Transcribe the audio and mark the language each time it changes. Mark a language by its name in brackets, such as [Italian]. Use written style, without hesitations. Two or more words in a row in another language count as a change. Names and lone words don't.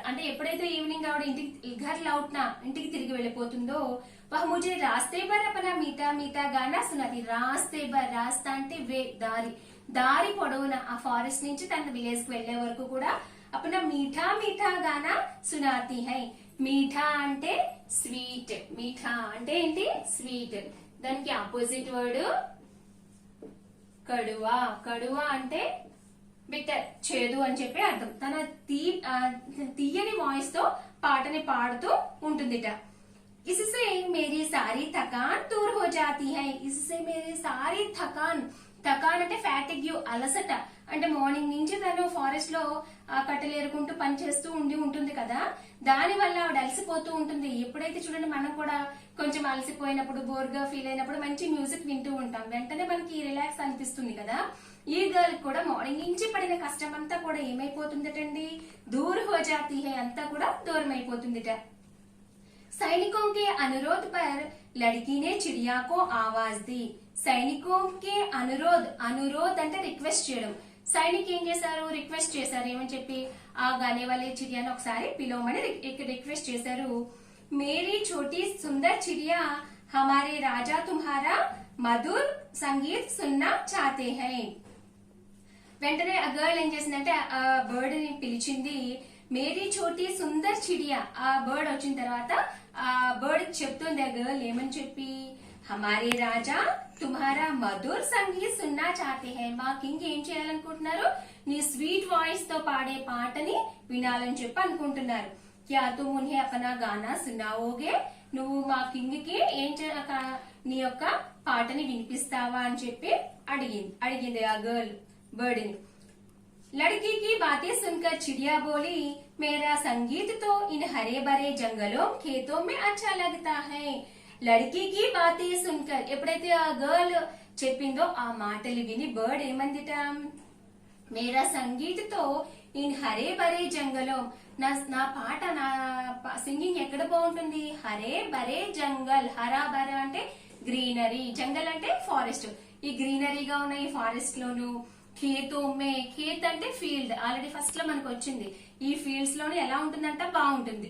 [Telugu] అంటే ఎప్పుడైతే ఈవినింగ్ ఆవిడ ఇంటికి [Hindi] घर लौटना [Telugu] ఇంటికి తిరిగి వెళ్ళిపోతుందో, [Hindi] वह मुझे रास्ते भर अपना मीठा मीठा गाना सुनाती. रास्ते भर, [Telugu] రాస్తా అంటే వే దారి, దారి పొడవున ఆ ఫారెస్ట్ నుంచి తన విలేజ్ కి వెళ్లే వరకు కూడా [Hindi] अपना मीठा मीठा गाना सुनाती है. [Telugu] మీఠా అంటే స్వీట్, మీఠా అంటే ఏంటి స్వీట్, దానికి ఆపోజిట్ వర్డ్ కడువా. కడువా అంటే బిటర్, చేదు అని చెప్పి అర్థం. తన తీయని వాయిస్ తో పాటని పాడుతూ ఉంటుందిట. [Hindi] इससे मेरी सारी थकान दूर हो जाती है. इससे मेरी सारी थकान, [Telugu] థకాన్ అంటే ఫ్యాటిగ్యూ అలసట, అంటే మార్నింగ్ నుంచి తను ఫారెస్ట్ లో కట్టెలు ఏరుకుంటూ పని చేస్తూ ఉంటుంది కదా, దాని వల్ల ఆవిడ అలసిపోతూ ఉంటుంది. ఎప్పుడైతే చూడండి మనం కూడా కొంచెం అలసిపోయినప్పుడు బోర్ గా ఫీల్ అయినప్పుడు మంచి మ్యూజిక్ వింటూ ఉంటాం, వెంటనే మనకి రిలాక్స్ అనిపిస్తుంది కదా. ఈ గర్ల్ కూడా మార్నింగ్ నుంచి పడిన కష్టం అంతా కూడా ఏమైపోతుందటండి, [Hindi] दूर हो जाती है, [Telugu] అంతా కూడా దూరం అయిపోతుందిట. [Hindi] सैनिकों के अनुरोध पर लड़की ने चिड़िया को आवाज दी. सैनिकों के अनुरोध, [Telugu] అనురోధ్ అంటే రిక్వెస్ట్ చేయడం. సైనిక్ ఏం చేశారు, రిక్వెస్ట్ చేశారు. ఏమని చెప్పి, ఆ [Hindi] गाने वाले [Telugu] చిడియాను ఒకసారి పిలవమని రిక్వెస్ట్ చేశారు. [Hindi] मेरी छोटी सुंदर चिड़िया हमारे राजा तुम्हारा मधुर संगीत सुनना चाहते है. [Telugu] వెంటనే ఆ గర్ల్ ఏం చేసిందంటే ఆ బర్డ్ ని పిలిచింది. [Hindi] मेरी छोटी सुंदर चिड़िया, [Telugu] ఆ బర్డ్ వచ్చిన తర్వాత ఆ బర్డ్ చెప్తుంది ఆ గర్ల్ ఏమని చెప్పి, [Hindi] हमारे राजा तुम्हारा मधुर संगीत सुनना चाहते है. [Telugu] మా కింగ్ ఏం చేయాలనుకుంటున్నారు, నీ స్వీట్ వాయిస్ తో పాడే పాటని వినాలని చెప్పి అనుకుంటున్నారు. [Hindi] क्या तुम उन्हें अपना गाना सुनाओगे? [Telugu] నువ్వు మా కింగ్ కి నీ యొక్క పాటని వినిపిస్తావా అని చెప్పి అడిగింది ఆ గర్ల్ బర్డ్ ని. [Hindi] लड़की की बातें सुनकर चिड़िया बोली, मेरा संगीत तो इन हरे भरे जंगलों खेतों में अच्छा लगता है. लड़की की बातें सुनकर [Telugu] ఎప్పుడైతే ఆ గర్ల్ చెప్పిందో ఆ మాటలు విని బర్డ్ ఏమందిట, [Hindi] मेरा संगीत तो इन हरे भरे जंगलों, [Telugu] నా పాట నా సింగింగ్ ఎక్కడ బాగుంటుంది, [Hindi] हरे भरे जंगल, हरा भरा [Telugu] అంటే గ్రీనరీ, జంగల్ అంటే ఫారెస్ట్, ఈ గ్రీనరీగా ఉన్న ఈ ఫారెస్ట్ లోను, ఖేతోమే, ఖేత్ అంటే ఫీల్డ్, ఆల్రెడీ ఫస్ట్ లో మనకు వచ్చింది, ఈ ఫీల్డ్స్ లోను ఎలా ఉంటుందంట బాగుంటుంది.